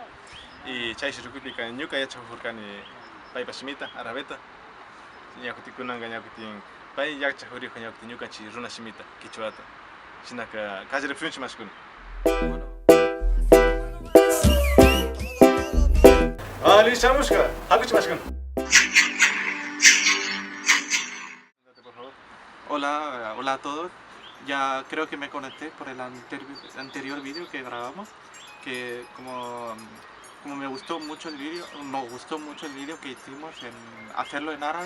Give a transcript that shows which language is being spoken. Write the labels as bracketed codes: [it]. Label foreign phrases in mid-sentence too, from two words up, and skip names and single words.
[qu] Y chaysh rikuypi kay ñuka yacha hurkani paypa shimita, arabeta. Ñakutikunanga ñakutin pay yacha huriqa ñakutin ñukanchik runa shimita, kichwata. Shinaka kallarifunchik mashkuna. Alishamushka, hakuchi mashkuna. [es] Hola a todos. Ya creo que me conecté por el anterior vídeo que grabamos, que como me gustó mucho el vídeo, nos gustó mucho el vídeo que hicimos en hacerlo en árabe.